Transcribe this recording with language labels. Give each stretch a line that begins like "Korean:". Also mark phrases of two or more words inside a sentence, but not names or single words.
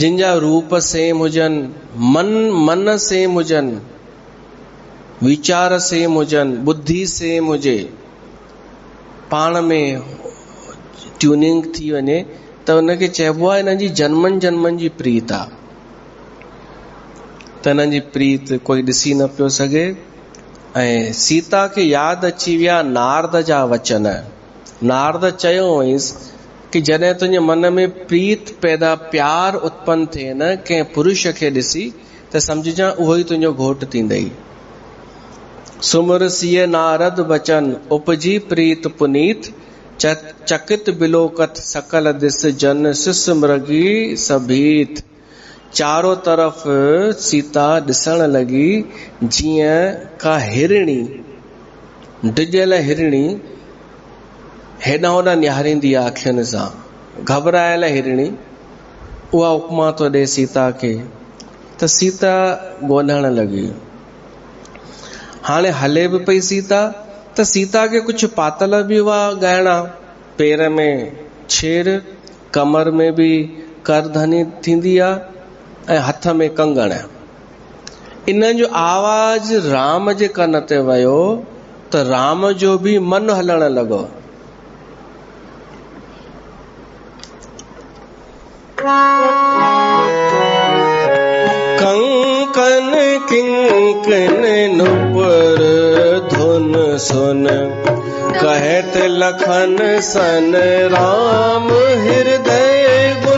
Sindhi: जिन जा रूप सेम हुजनि, मन सेम हुजनि, वीचार सेम हुजनि, बुद्धि सेम हुजे, पाण में ट्यूनिंग थी वञे, त उनखे चइबो आहे हिननि जी जन्मनि जन्मनि जी प्रीत आहे। त हिननि जी प्रीत कोई ॾिसी न पियो सघे। ऐं सीता खे यादि अची विया नारद जा वचन। नारद चयो हुयसि कि जॾहिं तुंहिंजे मन में प्रीत पैदा, प्यार उत्पन्न थिए न कंहिं पुरुष खे ॾिसी, त समझजां उहो ई तुंहिंजो घोट थींदई।
Awadhi: सुमर सिय नारद बचन, उपजी प्रीत पुनीत। चकित बिलोकत सकल दिस, जन सिस मृगी सभीत।
Sindhi: चारों तरफ सीता ॾिसण लगी जीअं का हिरणी, डिॼल हिरणी हेॾां होॾां निहारींदी आहे अखियुनि सां, घबरायल हिरणी। उहा उपमा तो ॾे सीता खे। त सीता ॻोल्हण लगी। हाणे हले बि पई सीता, त सीता खे कुझु पातल बि हुआ गहना, पेर में छेर, कमर में बि करधनी थींदी आहे, ऐं हथ में कंगण। इन जो आवाज राम जे कन ते वियो त राम जो बि मन हलण लॻो।
Awadhi: कंकन किंकन नुपुर धुन सुन, कहत लखन सन राम हृदय गुण।